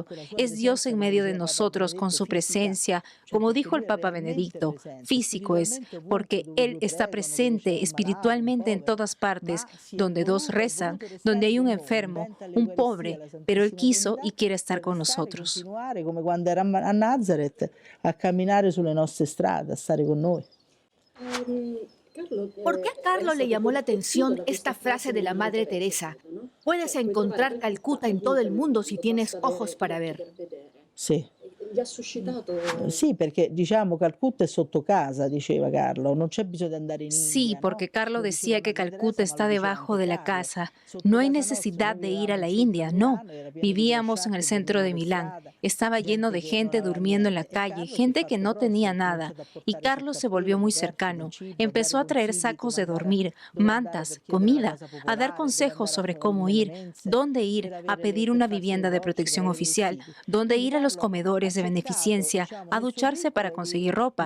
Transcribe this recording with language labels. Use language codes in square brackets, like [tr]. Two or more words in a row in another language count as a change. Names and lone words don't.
[es] Es Dios en medio de nosotros con su presencia, como dijo el Papa Benedicto. Físico es, porque Él está presente espiritualmente en todas partes, donde dos rezan, donde hay un enfermo, un pobre, pero Él quiso y quiere estar con nosotros. [it] Come quando era a Nazareth, a camminare sulle nostre strade, a stare con noi. [es] ¿Por qué a Carlo le llamó la atención esta frase de la Madre Teresa? Puedes encontrar Calcuta en todo el mundo si tienes ojos para ver. Sí. [it] Sì, perché diciamo Calcutta è sotto casa, diceva Carlo, non c'è bisogno di andare in India. [es] Sí, porque Carlo decía que Calcuta está debajo de la casa. No hay necesidad de ir a la India, no. Vivíamos en el centro de Milán. Estaba lleno de gente durmiendo en la calle, gente que no tenía nada. Y Carlo se volvió muy cercano. Empezó a traer sacos de dormir, mantas, comida, a dar consejos sobre cómo ir, dónde ir, a pedir una vivienda de protección oficial, dónde ir a los comedores de beneficencia, a ducharse para conseguir ropa.